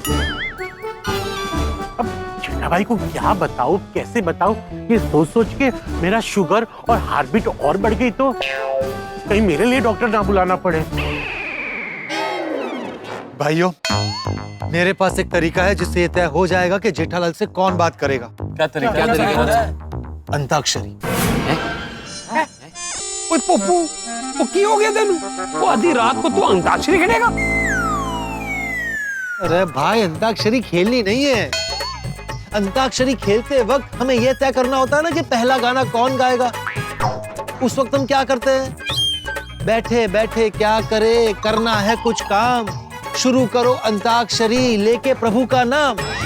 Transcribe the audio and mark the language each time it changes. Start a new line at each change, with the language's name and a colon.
Hindi: अब जेठा भाई को क्या बताऊं, कैसे बताऊं, ये सोच सोच के मेरा शुगर और हार्टबीट और बढ़ गई तो कहीं मेरे लिए डॉक्टर ना बुलाना पड़े। भाइयों मेरे पास एक तरीका है जिससे ये तय हो जाएगा कि जेठालाल से कौन बात करेगा। क्या तरीका है? अंताक्षरी।
Punjabi: ओए पप्पू, वो की हो गया तेनू?
Hindi: वो आधी रात को तू अंताक्षरी खेलेगा? अरे भाई अंताक्षरी खेलनी नहीं है। अंताक्षरी खेलते वक्त हमें यह तय करना होता है ना कि पहला गाना कौन गाएगा। उस वक्त हम क्या करते हैं? बैठे बैठे क्या करे, करना है कुछ काम, शुरू करो अंताक्षरी लेके प्रभु का नाम।